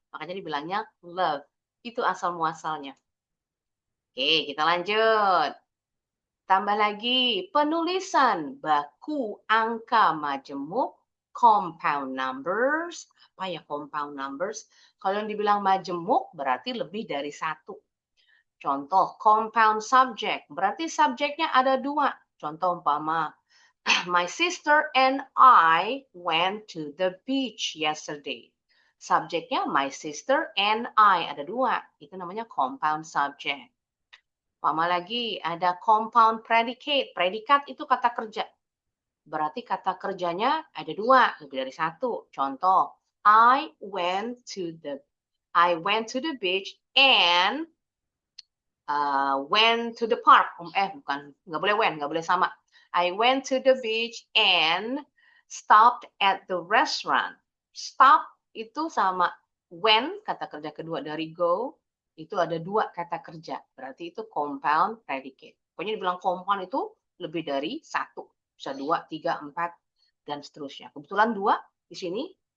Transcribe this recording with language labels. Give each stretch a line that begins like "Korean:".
Indonesian: Makanya dibilangnya love. Itu asal muasalnya. Oke, kita lanjut. Tambah lagi, penulisan baku angka majemuk, compound numbers. Apa ya compound numbers? Kalau yang dibilang majemuk berarti lebih dari 1. Contoh, compound subject. Berarti subjeknya ada 2. Contoh umpama,
English: my sister and I went to the beach yesterday.
Indonesian: Subjeknya
English: my sister and I
Indonesian: ada 2. Itu namanya compound subject. Umpama lagi ada compound predicate. Predikat itu kata kerja. Berarti kata kerjanya ada 2, lebih dari 1.
English: Contoh, I went to the beach and went to the park.
Indonesian: Bukan, nggak boleh sama.
English: I went to the beach and stopped at the restaurant.
Indonesian: Stop itu sama when, kata kerja kedua dari go, itu ada 2 kata kerja. Berarti itu compound predicate. Pokoknya dibilang compound itu lebih dari 1. Bisa 2, 3, 4, dan seterusnya. Kebetulan 2 di sini.